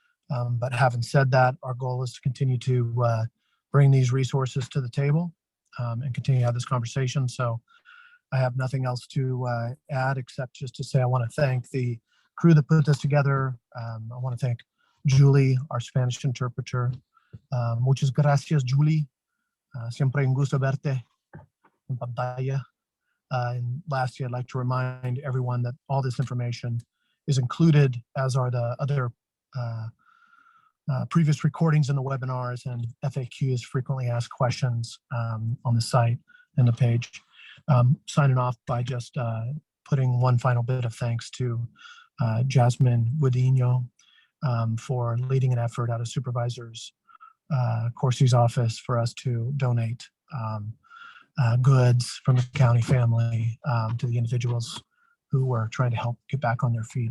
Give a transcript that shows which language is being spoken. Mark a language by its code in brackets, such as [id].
[en] But having said that, our goal is to continue to bring these resources to the table and continue to have this conversation. So I have nothing else to add except just to say I want to thank the crew that put this together. I want to thank Julie, our Spanish interpreter. [es] Muchas gracias, Julie. Siempre un gusto verte en pantalla. [en] And lastly, I'd like to remind everyone that all this information is included, as are the other previous recordings in the webinars and FAQs, frequently asked questions, on the site and the page. Signing off by just putting one final bit of thanks to Jasmine Woodino for leading an effort out of Supervisors Coursey's office for us to donate goods from the county family to the individuals who were trying to help get back on their feet.